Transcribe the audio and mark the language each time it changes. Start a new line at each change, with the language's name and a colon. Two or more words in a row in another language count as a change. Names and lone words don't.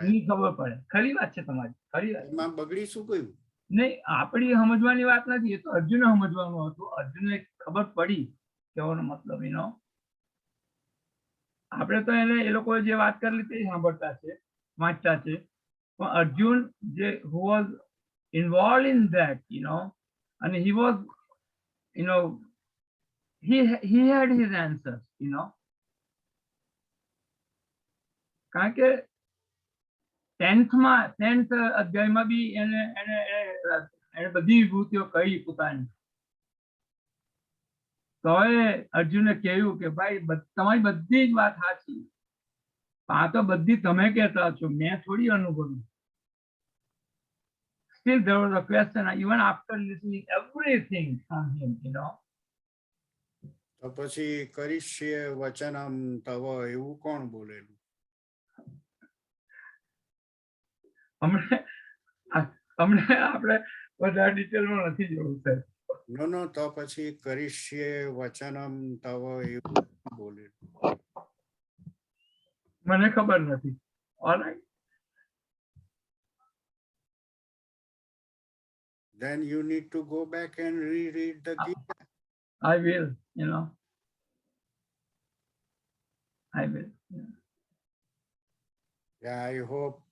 Gujarati: નહીં ખબર પડે. ખરી વાત છે તમારી, ખરી વાત. એમાં બગડી શું ગયું? નહીં, આપણી સમજવાની વાત નથી, એ તો અર્જુને સમજવાનું હતું. અર્જુનને ખબર પડી કહેવાનો મતલબ, આપણે તો એને એ લોકોએ જે વાત કરેલી તે સાંભળતા છે, વાંચતા છે. પણ અર્જુન જે
English: who was involved in that, and he was, he had his answers,
Gujarati: કારણ કે 10th અધ્યાયમાં બી એને બધી વિભૂતિઓ કહી પોતાની. તોય અર્જુને કહ્યું કે ભાઈ તમારી બધી જ વાત સાચી, આ તો બધી તમે કહેતા છો, મેં થોડી અનુભવી.
English: Still there was a question even after listening everything from him,
Gujarati: તો પછી
Sanskrit: करिष्ये वचनं तव
Gujarati: એવું કોણ બોલેલું? અમને આપણે વધારે ડિટેલમાં નથી જોવું સાહેબ. નો તો પછી
Sanskrit: करिष्ये वचनं तव
Gujarati: એવું બોલેલું? મને ખબર નથી.
English: Alright. Then you need to go back and reread the Gita. I will, I will. Yeah, I hope.